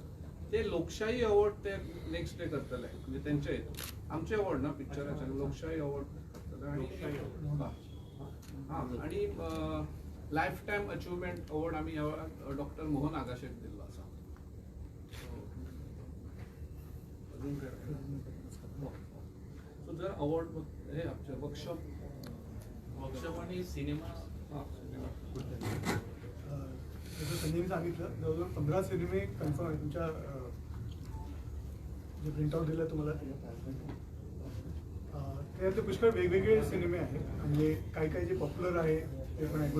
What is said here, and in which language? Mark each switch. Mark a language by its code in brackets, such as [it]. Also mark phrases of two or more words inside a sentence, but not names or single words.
[kok] ते लोकशाही अवॉर्ड ते नेक्स्ट डे करतले. म्हणजे तेंचे हितून आमचे अवॉर्ड ना पिक्चराचे लोकशाही अवॉर्ड करतले. आणि हां आणि [en] life time achievement award [kok] आम्ही डॉक्टर मोहन आगाशेक दिल्लो आसा. [mr] अजून काय राहिलं? So जर अवॉर्ड हे आमच्या वर्कशॉप वर्कशॉप आणि सिनेमा हां सिनेमा जसं संजयने सांगितलं जवळजवळ 15 सिनेमे कन्फर्म आहे तुमच्या जे प्रिंटआउट दिलं तुम्हाला त्यातले पुष्कळ वेगवेगळे सिनेमे आहेत म्हणजे काही काही जे पॉप्युलर आहे ते पण आहे.